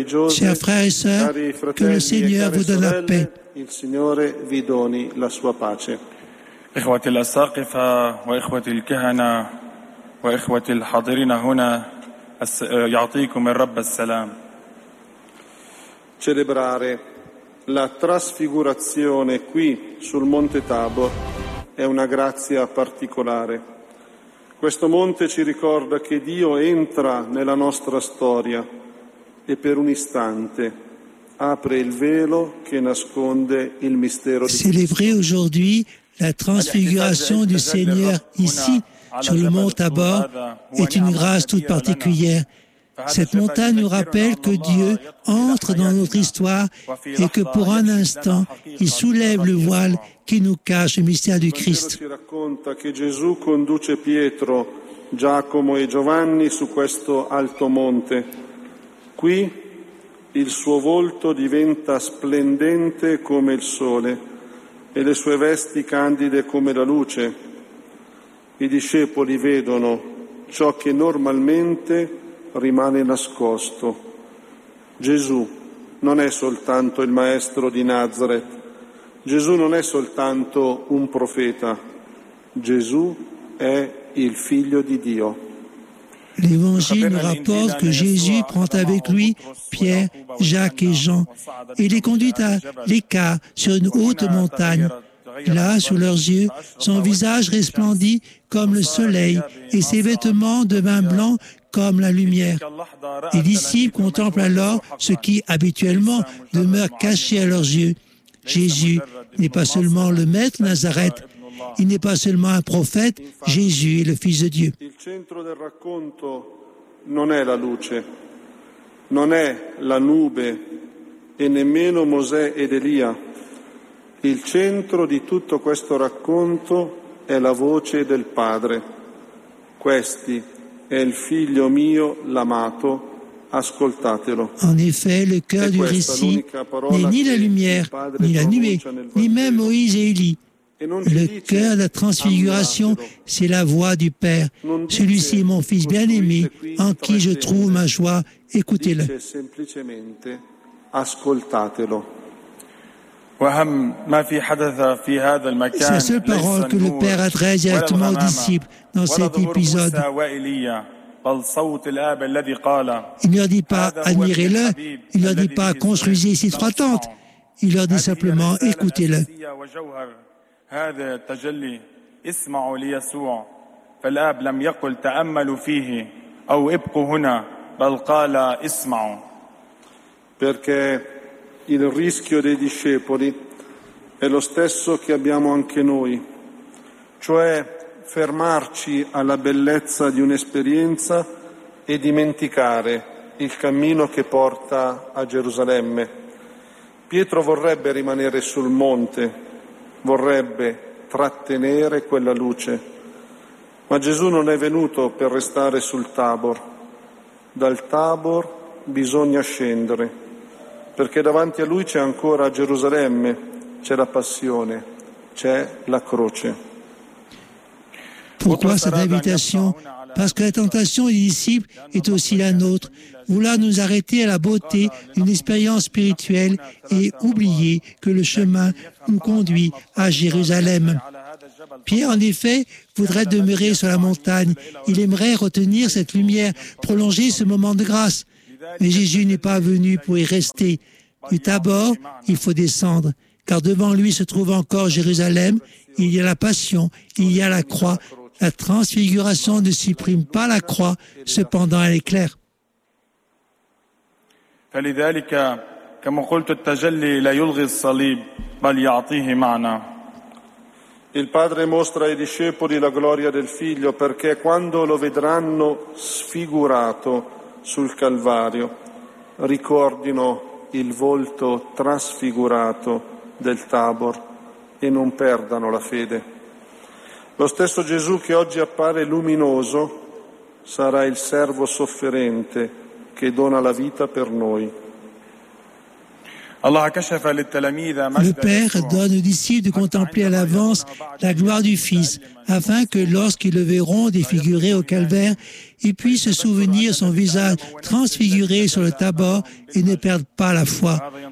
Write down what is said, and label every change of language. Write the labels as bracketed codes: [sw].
[fr] Chers frères et sœurs, que le Seigneur vous donne la paix. [it] Il Signore vi doni la sua pace. [ar] إخوتي الأساقفة وإخوتي الكهنة وإخوتي الحاضرين هنا يعطيكم الرب السلام. [it] Celebrare la trasfigurazione qui sul Monte Tabor è una grazia particolare. Questo monte ci ricorda che Dio entra nella nostra storia e per un istante apre il velo che nasconde il mistero di Cristo. [fr] Célébré aujourd'hui la transfiguration du Seigneur ici, sur le mont Tabor, est une grâce toute particulière. Cette montagne nous rappelle que Dieu entre dans notre histoire et que pour un instant, il soulève le voile qui nous cache le mystère du Christ. Il raconte que Jésus conduit Pietro, Giacomo et Giovanni sur [it] questo alto monte. Qui, il suo volto diventa splendente come il sole e le sue vesti candide come la luce. I discepoli vedono ciò che normalmente rimane nascosto. Gesù non è soltanto il maestro di Nazareth. Gesù non è soltanto un profeta. Gesù è il figlio di Dio. [fr] L'Évangile nous rapporte que Jésus prend avec lui Pierre, Jacques et Jean et les conduit à l'écart sur une haute montagne. Là, sous leurs yeux, son visage resplendit comme le soleil et ses vêtements devinrent blancs comme la lumière. Les disciples contemplent alors ce qui, habituellement, demeure caché à leurs yeux. Jésus n'est pas seulement le maître Nazareth, il n'est pas seulement un prophète, Jésus est le Fils de Dieu. [it] Il centro del racconto non è la luce, non è la nube e nemmeno Mosè ed Elia. Il centro di tutto questo racconto è la voce del Padre. Questi è il Figlio mio, l'amato, ascoltatelo. [fr] En effet, le cœur du récit n'est ni la lumière, ni la nuée, ni même Moïse et Élie. Le cœur de la transfiguration, c'est la voix du Père. Celui-ci est mon Fils bien-aimé, en qui je trouve ma joie. Écoutez-le. [it] Dice semplicemente, ascoltatelo. [fr] C'est la seule parole que le Père adresse directement aux disciples dans cet épisode. Il ne leur dit pas « admirez-le », il ne leur dit pas « construisez ces trois tentes », il leur dit simplement « écoutez-le ». [ar] هذا التجلي اسمعوا ليسوع فالآب لم يقل تأملوا فيه أو ابقوا هنا بل قال اسمعوا [it] perché il rischio dei discepoli è lo stesso che abbiamo anche noi, cioè fermarci alla bellezza di un'esperienza e dimenticare il cammino che porta a Gerusalemme. Pietro vorrebbe rimanere sul monte, vorrebbe trattenere quella luce, ma Gesù non è venuto per restare sul Tabor. Dal Tabor bisogna scendere, perché davanti a lui c'è ancora Gerusalemme, c'è la passione, c'è la croce. [fr] Pourquoi cette invitation? Parce que la tentation des disciples est aussi la nôtre, vouloir nous arrêter à la beauté d'une expérience spirituelle et oublier que le chemin nous conduit à Jérusalem. Pierre, en effet, voudrait demeurer sur la montagne. Il aimerait retenir cette lumière, prolonger ce moment de grâce. Mais Jésus n'est pas venu pour y rester. Du Tabor, il faut descendre, car devant lui se trouve encore Jérusalem. Il y a la passion, il y a la croix. La transfiguration ne supprime pas la croix, cependant elle est claire. [ar] فلذلك كما قلت التجلي لا يلغي الصليب بل يعطيه معنى. [it] Il padre mostra ai discepoli la gloria del figlio perché quando lo vedranno sfigurato sul calvario ricordino il volto trasfigurato del Tabor e non perdano la fede. Lo stesso Gesù che oggi appare luminoso sarà il servo sofferente che dona la vita per noi. [fr] Le Père donne aux disciples de contempler à l'avance la gloire du Fils, afin que lorsqu'ils le verront défiguré au calvaire, ils puissent se souvenir son visage transfiguré sur le Tabor et ne perdent pas la foi.